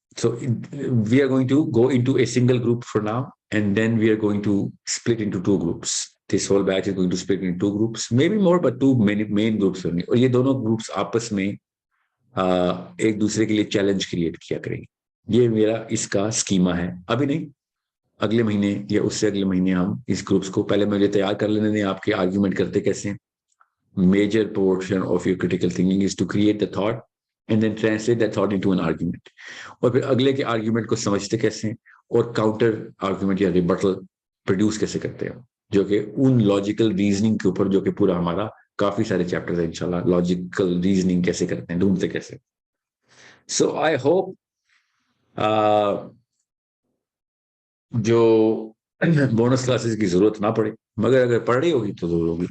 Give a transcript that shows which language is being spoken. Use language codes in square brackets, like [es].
[en] So we are going to go into a single group for now, and then we are going to split into two groups. This whole batch is going to split into two groups, maybe more, but two main groups [ur] ہوں گے, اور یہ دونوں groups آپس میں ایک دوسرے کے لیے چیلنج کریٹ کیا کریں گے. یہ میرا اس کا اسکیما ہے. ابھی نہیں, اگلے مہینے یا اس سے اگلے مہینے ہم اس گروپس کو, پہلے مجھے تیار کر لینے دیں آپ کے آرگیومنٹ کرتے کیسے ہیں. [en] Major portion of your critical thinking is to create the thought and then translate that thought into an argument. [ur] اور پھر اگلے کے آرگیومنٹ کو سمجھتے کیسے ہیں, اور کاؤنٹر آرگیومنٹ یا ریبٹل پروڈیوس کیسے کرتے ہیں, جو کہ ان لاجیکل ریزننگ کے اوپر, جو کہ پورا ہمارا کافی سارے چیپٹر ہیں انشاءاللہ, لاجیکل ریزننگ کیسے کرتے ہیں, ڈھونڈتے کیسے. [en] so I hope [ur] جو بونس کلاسز کی ضرورت نہ پڑے, مگر اگر پڑھ رہی ہوگی تو ضرور ہوگی.